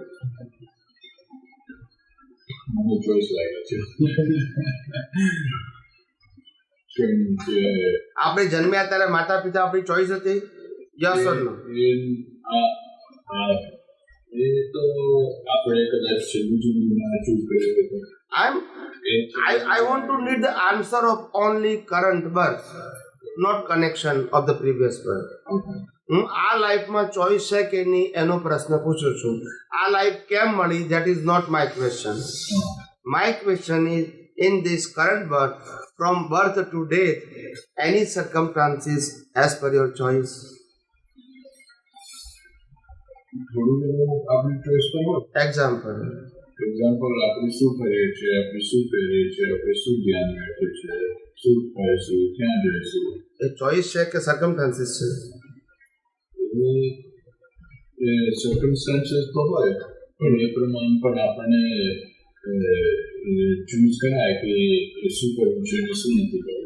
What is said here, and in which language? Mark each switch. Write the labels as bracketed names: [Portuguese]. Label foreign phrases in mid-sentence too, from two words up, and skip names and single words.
[Gujarati] મને ચોઈસ લાગે છે. આપણે જન્મ્યા ત્યારે માતા પિતા આપણી ચોઈસ હતી? [English] yes or no? [Gujarati] એ તો આપણે કદાચ છેલ્લું ચૂઝ કર્યું. [English] I want to need the answer of only current birth, not connection of the previous birth. [Gujarati] હું આ લાઈફમાં ચોઈસ છે કે નહીં એનો પ્રશ્ન પૂછું છું. આ લાઈફ કેમ મળી? [English] that is not my question. my question is in this current birth, from birth to death, any circumstances as per your choice. [Gujarati] આપણી ચોઈસ પર Example. આપણે શું કરીએ છીએ, આપણે શું પહેરીએ છીએ, આપણે શું ધ્યાન રાખીએ છીએ, શું ખાઈશું, ક્યાં જઈશું. એ ચોઈસ છે કે સર્કમસ્ટાન્સીસ છે? એ સર્કમસ્ટાન્સીસ તો હોય, પણ એ પ્રમાણે પણ આપણને ચૂઝ કરાય કે શું કરવું છે અને શું નથી કરવું.